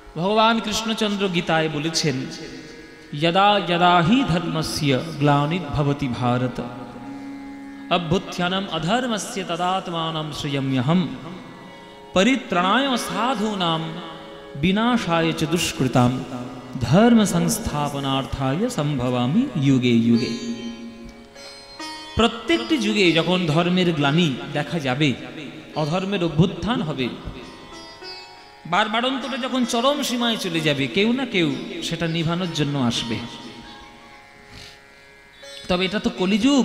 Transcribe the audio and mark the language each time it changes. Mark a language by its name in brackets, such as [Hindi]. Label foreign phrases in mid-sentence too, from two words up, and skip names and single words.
[Bangla] ভগবান কৃষ্ণচন্দ্র গীতায় বলেছেন, [Sanskrit] यदा यदा हि धर्मस्य ग्लानिर्भवति भारत अभ्युत्थानम् अधर्मस्य तदात्मानं सृजाम्यहम् परित्राणाय साधूनां विनाशाय च दुष्कृतां धर्म संस्थापनार्थाय संभवामि युगे युगे। [Bangla] প্রত্যেকটি যুগে যখন ধর্মের গ্লানি দেখা যাবে, অধর্মের অভ্যুত্থান হবে, বারবারন্তটা যখন চরম সীমায় চলে যাবে, কেউ না কেউ সেটা নিভানোর জন্য আসবে। তবে এটা তো কলিযুগ।